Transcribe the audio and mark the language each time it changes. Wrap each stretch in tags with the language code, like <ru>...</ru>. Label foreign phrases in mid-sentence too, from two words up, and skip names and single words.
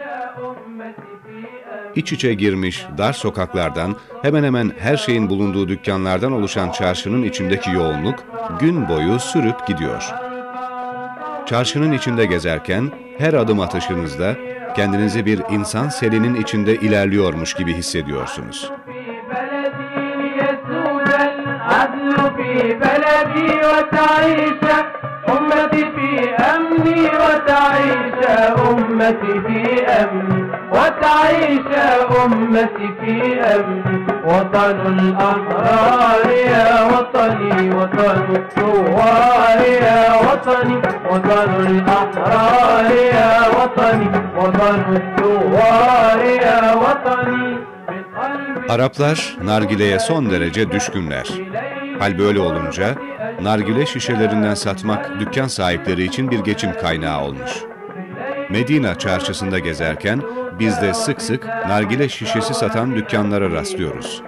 <tr>İç içe girmiş dar sokaklardan, hemen hemen her şeyin bulunduğu dükkanlardan oluşan çarşının içindeki yoğunluk gün boyu sürüp gidiyor. Çarşının içinde gezerken her adım atışınızda kendinizi bir insan selinin içinde ilerliyormuş gibi hissediyorsunuz.</tr> <ar>وتعيش أمتي في أمن وطن الأحرار يا وطني وطن الثوار يا وطني وطن الأحرار يا وطني وطن الثوار يا وطني.</ar> <tr>Araplar nargileye son derece düşkünler. Hal böyle olunca nargile şişelerinden satmak dükkan sahipleri için bir geçim kaynağı olmuş. Medina çarşısında gezerken biz de sık sık nargile şişesi satan dükkanlara rastlıyoruz.</tr>